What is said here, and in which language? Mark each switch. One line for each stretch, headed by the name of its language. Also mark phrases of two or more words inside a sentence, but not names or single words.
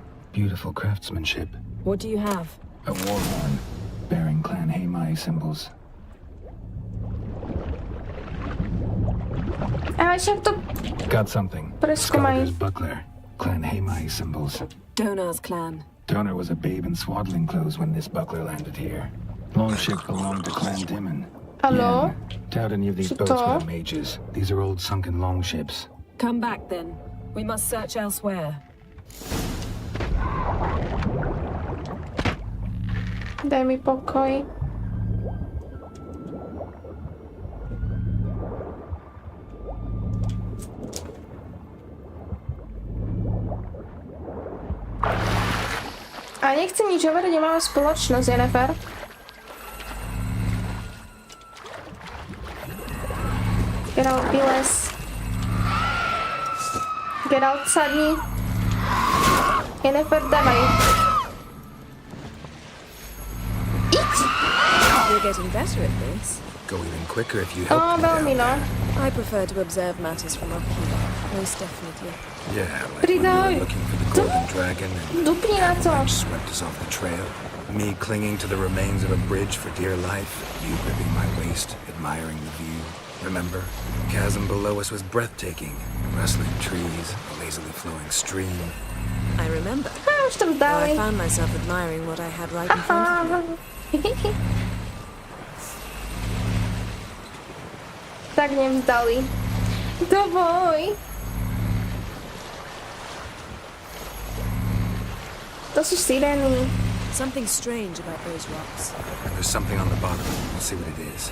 English: Beautiful craftsmanship. What do you have? A war horn, bearing Clan Haimai symbols.
Slovak: Ale však to
English: Got something.
Slovak: Preskúmaj.
English: Skeletor's buckler, Clan Haimai symbols. Donar's clan. Donor was a babe in swaddling clothes when this buckler landed here. Longship belonged to Clan Dimon.
Slovak: Haló?
English: Doubt any of these
Slovak: Co
English: boats
Slovak: to?
English: were the mages. These are old sunken longships. Come back then. We must search elsewhere.
Slovak: Daj mi pokoj. A nechcem nič hovoriť, nemáme spoločnosť, Jennifer. Geralt, vylez. Geralt, sadni. Jennifer, dávaj. Iď!
English: You're getting better at this. Go even quicker if you help me
Slovak: Veľmi,
English: down
Slovak: no.
English: I prefer to observe matters from up here. Most definitely. there. Yeah, like when we
Slovak: Pridaj.
English: were looking for the golden dragon and
Slovak: Dupni na to.
English: Avalanche swept us off the trail. Me clinging to the remains of a bridge for dear life. You gripping my waist, admiring the view. Remember? The chasm below us was breathtaking. Rustling trees, a lazily flowing stream. I remember.
Slovak: Už tam
English: Though I
Slovak: dali.
English: found myself admiring what I had right in front of me.
Slovak: Tak nevzdali. Dovoj. To sú sirény.
English: Something strange about those rocks. And there's something on the bottom. We'll see what it is.